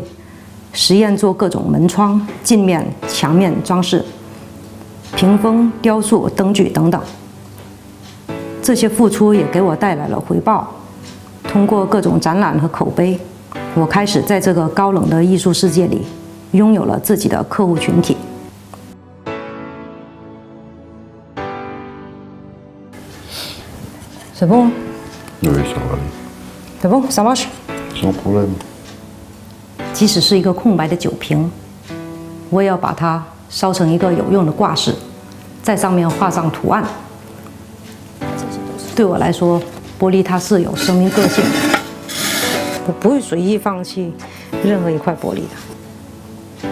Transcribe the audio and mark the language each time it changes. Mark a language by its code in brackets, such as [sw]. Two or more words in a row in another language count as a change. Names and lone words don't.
[zh] 实验做各种门窗、镜面、墙面装饰、屏风、雕塑、灯具等等。这些付出也给我带来了回报。通过各种展览和口碑，我开始在这个高冷的艺术世界里拥有了自己的客户群体。 [fr] C'est bon? Oui, ça va aller. C'est bon, ça marche? Sans problème. [zh] 即使是一个空白的酒瓶，我也要把它烧成一个有用的挂饰，在上面画上图案。对我来说，玻璃它是有生命个性的，我不会随意放弃任何一块玻璃的。